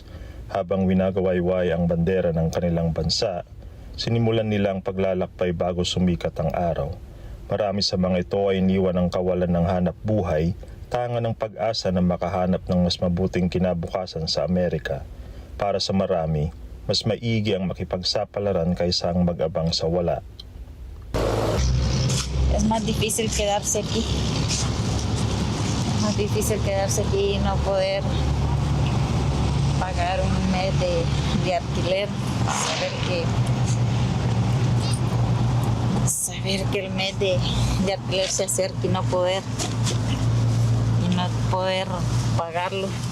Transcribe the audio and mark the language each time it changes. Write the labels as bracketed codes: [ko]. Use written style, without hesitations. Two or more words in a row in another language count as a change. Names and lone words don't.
[tl] Habang winagawayway ang bandera ng kanilang bansa, sinimulan nilang paglalakbay bago sumikat ang araw. Marami sa mga ito ay iniwan ng kawalan ng hanap buhay, tanga ng pag-asa na makahanap ng mas mabuting kinabukasan sa Amerika. Para sa marami, mas maigi ang makipagsapalaran kaysa ang mag-abang sa wala. [es] Es más difícil quedarse aquí. Es más difícil quedarse aquí y no poder pagar un mes de alquiler. Saber que el mes de alquiler se acerca y no poder pagarlo.